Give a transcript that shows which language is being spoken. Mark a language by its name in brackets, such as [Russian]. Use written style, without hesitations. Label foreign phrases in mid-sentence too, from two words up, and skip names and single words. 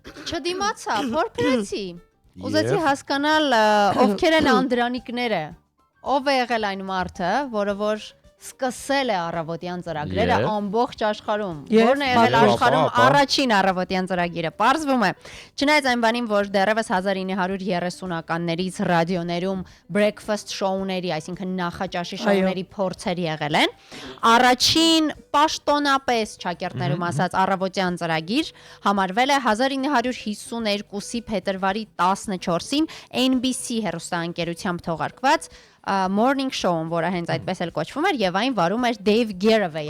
[Armenian] Չդիմացա, որբրեցի։ Ուզեցի հասկանալ ովքեր են անդրանիկները։ Ով է եղել այն մարդը, որը որ սկսել է առավոտյան ծրագրերը ամբողջ աշխարհում։ Որն է եղել աշխարհում առաջին առավոտյան ծրագիրը։ Պարզվում է, չնայած այն բանին, որ դեռևս 1930-ականներից ռադիոներում [English] breakfast show- [Armenian] ների, այսինքն նախաճաշի շոուների փորձեր եղել են, առաջին պաշտոնապես ճակերտներում ասած առավոտյան ծրագիր համարվել է 1952-ի փետրվարի 14-ին NBC հեռուստաընկերությամբ թողարկված Morning Show-ն, որը հենց այդպես էլ կոչվում էր, եւ այն վարում էր Dave Garroway-ը։